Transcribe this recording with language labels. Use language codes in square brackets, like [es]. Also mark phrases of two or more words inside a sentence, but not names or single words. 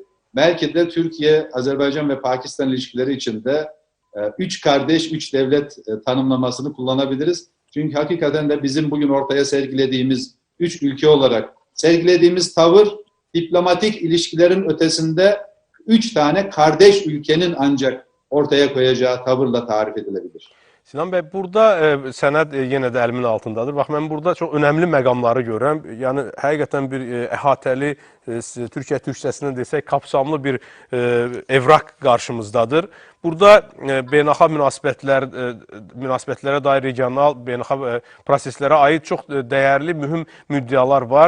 [tr] Belki de Türkiye, Azerbaycan ve Pakistan ilişkileri içinde üç kardeş, üç devlet tanımlamasını kullanabiliriz. Çünkü hakikaten de bizim bugün ortaya sergilediğimiz üç ülke olarak sergilediğimiz tavır diplomatik ilişkilerin ötesinde üç tane kardeş ülkenin ancak ortaya koyacağı tavırla tarif edilebilir. [az] Sinan bəy, burada sənəd yenə də əlimin altındadır. Bax, mən burada çox önəmli məqamları görürəm. Yəni, həqiqətən bir əhatəli, Türkiyə türkçəsində desək, [tr] kapsamlı bir evraq [az] qarşımızdadır. Burada beynəlxalq münasibətlərə dair regional, beynəlxalq proseslərə aid çox dəyərli, mühüm müddəalar var.